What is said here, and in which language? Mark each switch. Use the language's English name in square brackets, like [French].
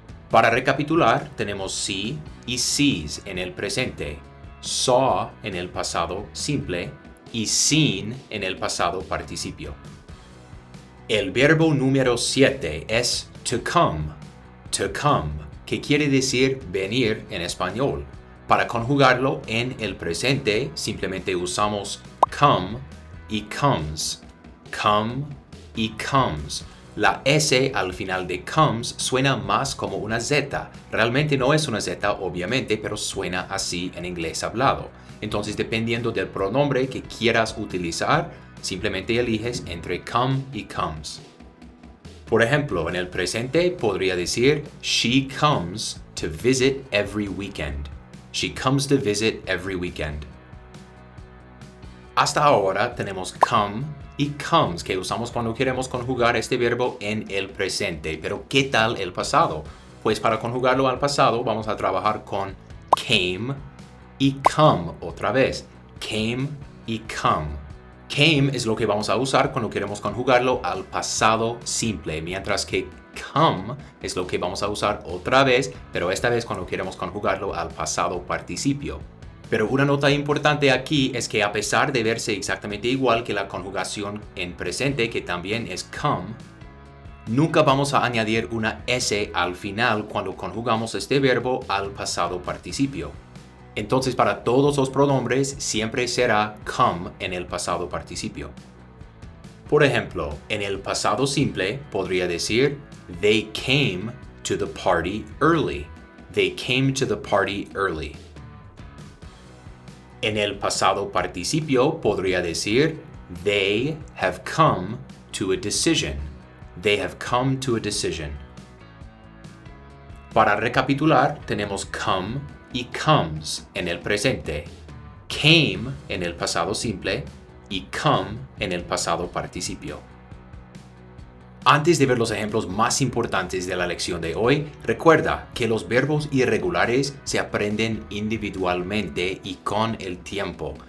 [Spanish] Para recapitular, tenemos see y sees en el presente, saw en el pasado simple y seen en el pasado participio. El verbo número 7 es to come. To come, que quiere decir venir en español. Para conjugarlo en el presente, simplemente usamos come y comes. Come y comes. La S al final de comes suena más como una Z. Realmente no es una Z, obviamente, pero suena así en inglés hablado. Entonces, dependiendo del pronombre que quieras utilizar, simplemente eliges entre come y comes. Por ejemplo, en el presente podría decir [English] she comes to visit every weekend. She comes to visit every weekend. [Spanish] Hasta ahora tenemos come y comes que usamos cuando queremos conjugar este verbo en el presente. Pero ¿qué tal el pasado? Pues para conjugarlo al pasado vamos a trabajar con came y come otra vez. Came y come. Came es lo que vamos a usar cuando queremos conjugarlo al pasado simple, mientras que come es lo que vamos a usar otra vez, pero esta vez cuando queremos conjugarlo al pasado participio. Pero una nota importante aquí es que a pesar de verse exactamente igual que la conjugación en presente, que también es come, nunca vamos a añadir una S al final cuando conjugamos este verbo al pasado participio. Entonces, para todos los pronombres siempre será come en el pasado participio. Por ejemplo, en el pasado simple podría decir [English] they came to the party early. They came to the party early. [Spanish] En el pasado participio podría decir [English] they have come to a decision. They have come to a decision. [Spanish] Para recapitular, tenemos come y comes en el presente, came en el pasado simple y come en el pasado participio. Antes de ver los ejemplos más importantes de la lección de hoy, recuerda que los verbos irregulares se aprenden individualmente y con el tiempo.